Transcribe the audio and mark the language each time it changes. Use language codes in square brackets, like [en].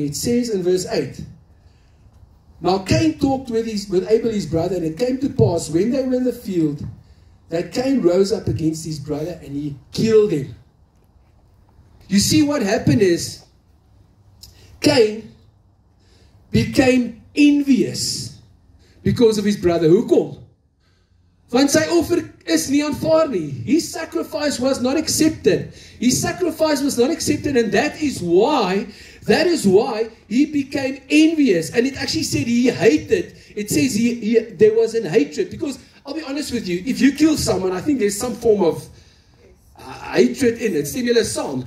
[en] It says in verse 8. Now Cain talked with Abel his brother, and it came to pass when they were in the field that Cain rose up against his brother and he killed him. You see, what happened is Cain became envious because of his brother. [af] Hoekom? Want sy offer is nie aanvaar nie. [en] His sacrifice was not accepted. His sacrifice was not accepted, and that is why he became envious. And it actually said he hated. It says there was an hatred. Because I'll be honest with you, if you kill someone, I think there's some form of hatred in it. Similar psalm.